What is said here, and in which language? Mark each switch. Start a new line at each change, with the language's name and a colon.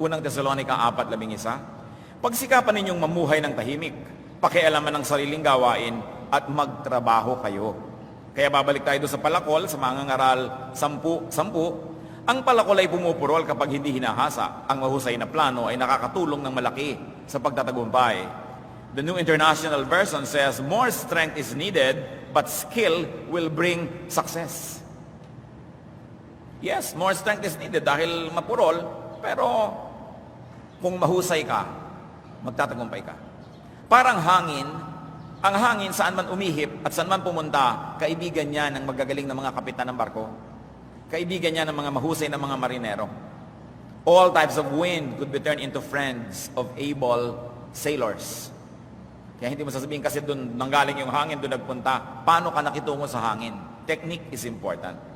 Filipino: Unang Thessalonica 4:11. Pagsikapan ninyong mamuhay ng tahimik, pakialaman ng sariling gawain, at magtrabaho kayo. Kaya babalik tayo doon sa palakol, sa mangangaral 10. Ang palakol ay pumupurol kapag hindi hinahasa. Ang mahusay na plano ay nakakatulong ng malaki sa pagtatagumpay.
English: The New International Version says, more strength is needed, but skill will bring success. Yes, more strength is needed
Filipino: dahil mapurol, pero kung mahusay ka, magtatagumpay ka. Parang hangin, ang hangin saan man umihip at saan man pumunta, kaibigan niya ng magagaling na mga kapitan ng barko. Kaibigan niya ng mga mahusay na mga marinero.
English: All types of wind could be turned into friends of able sailors.
Filipino: Kaya hindi mo sasabihin kasi doon nanggaling yung hangin, doon nagpunta. Paano ka nakitungo sa hangin?
English: Technique is important.